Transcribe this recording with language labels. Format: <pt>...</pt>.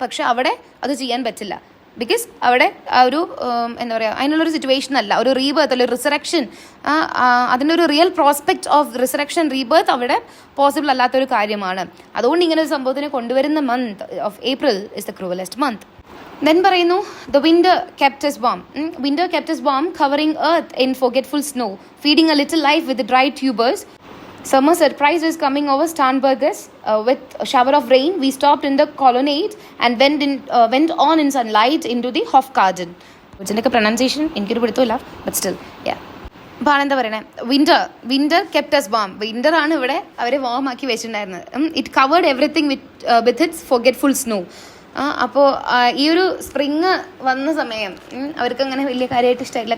<ml>പക്ഷെ അവിടെ അത് ചെയ്യാൻ പറ്റില്ല. ബിക്കോസ് അവിടെ ആ ഒരു എന്താ പറയുക, അതിനുള്ളൊരു സിറ്റുവേഷൻ അല്ല, ഒരു റീബർത്ത് അല്ലെങ്കിൽ റിസറക്ഷൻ, അതിൻ്റെ ഒരു real prospect of resurrection rebirth അവിടെ പോസിബിൾ അല്ലാത്തൊരു കാര്യമാണ്. അതുകൊണ്ട് ഇങ്ങനെ ഒരു സംഭവത്തിനെ കൊണ്ടുവരുന്ന</ml> <en>Month of April is the cruellest month. Then പറയുന്നു the winter kept his warm. Winter kept his warm covering earth in forgetful snow, feeding a little life with dry tubers. Summer surprise is coming over Starnbergers with a shower of rain. We stopped in the colonnade and went on in sunlight into the Hofgarten.</en> <ml>ഇതിൻ്റെയൊക്കെ pronunciation എനിക്കൊരു പിടുത്തമില്ല, but still യാ. അപ്പോൾ ആണെന്താ പറയണേ,</ml> <en>Winter kept us warm. Winter</en> <ml>ആണ് ഇവിടെ അവരെ warm ആക്കി വെച്ചിട്ടുണ്ടായിരുന്നത്.</ml> <en>It covered everything with its forgetful snow.</en> <ml>അപ്പോൾ ഈ ഒരു സ്പ്രിങ് വന്ന സമയം അവർക്ക് അങ്ങനെ വലിയ കാര്യമായിട്ട് ഇഷ്ടമായില്ല.</ml>